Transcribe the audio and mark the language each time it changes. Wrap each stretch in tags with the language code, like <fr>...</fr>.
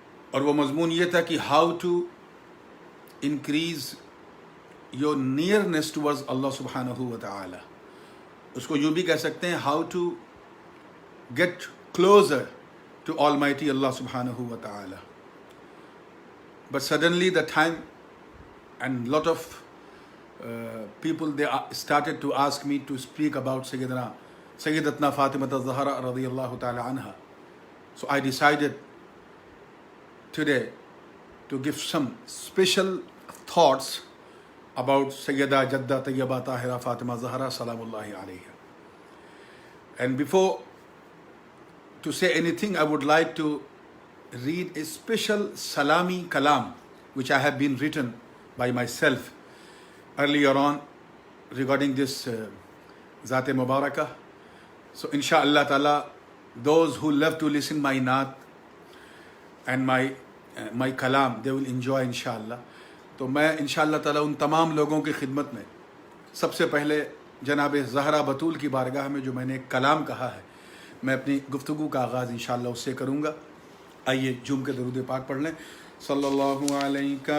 <ur>اور وہ مضمون یہ تھا کہ</ur> <en>How to increase your nearness towards Allah سبحانہ و تعالی۔</en> <ur>اس کو یوں بھی کہہ سکتے ہیں</ur> <en>How to get closer to almighty Allah سبحانہ و تعالی۔ But suddenly the time and lot of people they started to ask me to speak about Sayyidatna Fatima az-Zahra radiyallahu ta'ala anha. So I decided today to give some special thoughts about Sayyida Jadda Tayyibah Tahira Fatima Zahra salamullahi alayha. And before to say anything, I would like to read a special salami kalam which I have been written by myself earlier on regarding this Zat Mubarakah. So inshallah ta'ala, those who love to listen my naat and my kalam, they will enjoy inshallah.</en> <ur>تو میں انشاءاللہ تعالی ان تمام لوگوں کی خدمت میں سب سے پہلے جناب زہرا بطول کی بارگاہ میں جو میں نے ایک کلام کہا ہے، میں اپنی گفتگو کا آغاز انشاءاللہ اس سے کروں گا۔ آئیے جھوم کے درود پاک پڑھ لیں۔ صلی اللہ علیہ</ur>